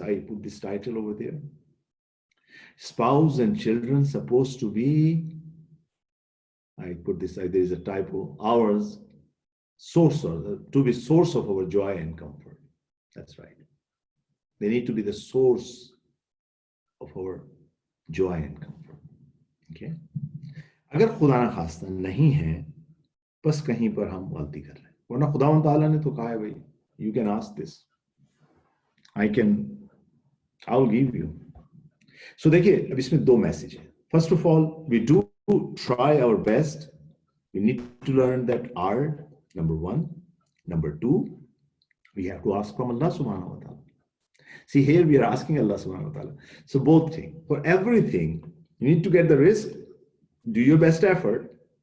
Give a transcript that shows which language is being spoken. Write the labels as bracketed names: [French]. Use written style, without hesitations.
[English] I put this title over there. Spouse and children supposed to be, I put this, there is a typo, ours, source, to be source of our joy and comfort. That's right. They need to be the source of our joy and comfort. Okay? [Urdu] اگر خدا نہ خواستہ نہیں ہے, بس کہیں پر ہم غلطی کر رہے ہیں. ورنہ خداوند تعالیٰ نے تو کہا ہے بھائی, [English] you can ask this. I'll give you. [Urdu] So دیکھیے اب اس میں دو میسج ہیں. [English] First of all, we do try our best. We need to learn that art, number one. Number two, we have to ask from Allah subhanahu wa ta'ala. See, here we are asking Allah subhanahu wa ta'ala. So both things. For everything, you need to get the risk, do your best effort.